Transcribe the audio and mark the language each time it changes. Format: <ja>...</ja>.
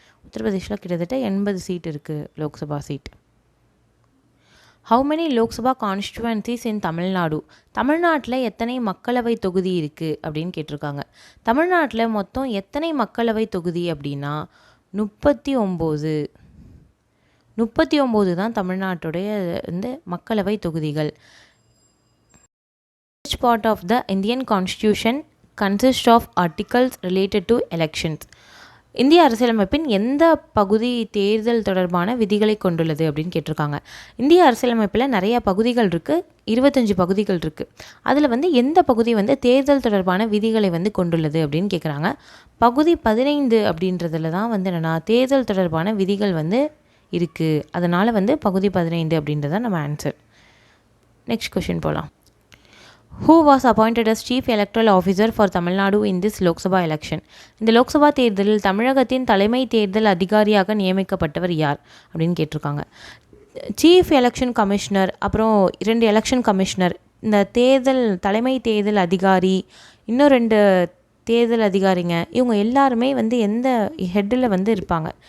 <ta>உத்தரப்பிரதேஷில் கிட்டத்தட்ட 80 சீட் இருக்குது Lok Sabha seat.</ta> <en>How many Lok Sabha கான்ஸ்டிடுவன்சிஸ் in Tamil Nadu?</en> <ta>தமிழ்நாட்டில் எத்தனை மக்களவை தொகுதி இருக்குது அப்படின்னு கேட்டிருக்காங்க. தமிழ்நாட்டில் மொத்தம் எத்தனை மக்களவை தொகுதி அப்படின்னா 39. 39 தான் தமிழ்நாட்டுடைய வந்து மக்களவை தொகுதிகள்.</ta> <en>Which part of the Indian Constitution consists of articles related to elections?</en> <ta>இந்திய அரசியலமைப்பின் எந்த பகுதி தேர்தல் தொடர்பான விதிகளை கொண்டுள்ளது அப்படின்னு கேட்டிருக்காங்க. இந்திய அரசியலமைப்பில் நிறைய பகுதிகள் இருக்குது, 25 பகுதிகள் இருக்குது. அதில் வந்து எந்த பகுதி வந்து தேர்தல் தொடர்பான விதிகளை வந்து கொண்டுள்ளது அப்படின்னு கேட்குறாங்க. பகுதி 15 அப்படின்றதுல தான் வந்து என்னென்னா தேர்தல் தொடர்பான விதிகள் வந்து இருக்குது. அதனால் வந்து பகுதி 15 அப்படின்றதான் நம்ம ஆன்சர். நெக்ஸ்ட் கொஷின் போகலாம்.</ta> <en>Who was appointed as Chief Electoral Officer for Tamil Nadu in this Lok Sabha election?</en> <ta>இந்த லோக்சபா தேர்தலில் தமிழகத்தின் தலைமை தேர்தல் அதிகாரியாக நியமிக்கப்பட்டவர் யார் அப்படின்னு கேட்டிருக்காங்க. சீஃப் எலெக்ஷன் கமிஷனர், அப்புறம் 2 எலெக்ஷன் கமிஷனர், இந்த தலைமை தேர்தல் அதிகாரி, இன்னும் 2 தேர்தல் அதிகாரிங்க, இவங்க எல்லாருமே வந்து எந்த ஹெட்டில் வந்து இருப்பாங்க.</ta>